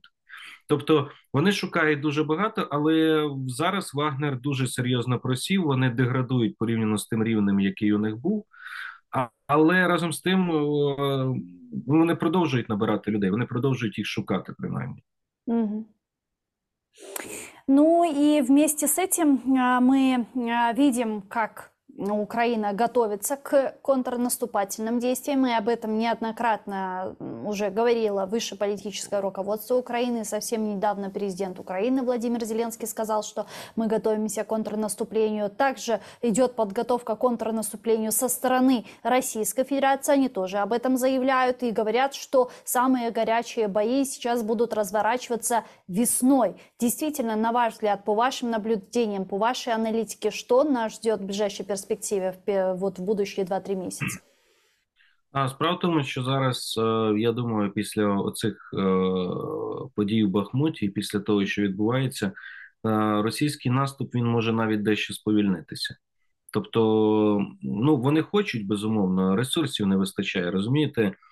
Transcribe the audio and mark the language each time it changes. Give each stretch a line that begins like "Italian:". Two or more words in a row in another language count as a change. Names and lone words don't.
Ukrainian: Тобто вони шукають дуже багато, але зараз Вагнер дуже серйозно просів, вони деградують порівняно з тим рівнем, який у них був. Але разом з тим вони продовжують набирати людей, вони продовжують їх шукати, принаймні. Мгм.
Russian: Ну и вместе с этим мы видим, как Украина готовится к контрнаступательным действиям, и об этом неоднократно уже говорило высшее политическое руководство Украины. Совсем недавно президент Украины Владимир Зеленский сказал, что мы готовимся к контрнаступлению. Также идет подготовка к контрнаступлению со стороны Российской Федерации. Они тоже об этом заявляют и говорят, что самые горячие бои сейчас будут разворачиваться весной. Действительно, на ваш взгляд, по вашим наблюдениям, по вашей аналитике, что нас ждет в ближайшей перспективе, вот в будущие 2-3 месяца?
Ukrainian: Справа в тому, що зараз, я думаю, після оцих подій в Бахмуті, і після того, що відбувається, російський наступ, він може навіть дещо сповільнитися. Тобто, ну, вони хочуть, безумовно, ресурсів не вистачає, розумієте?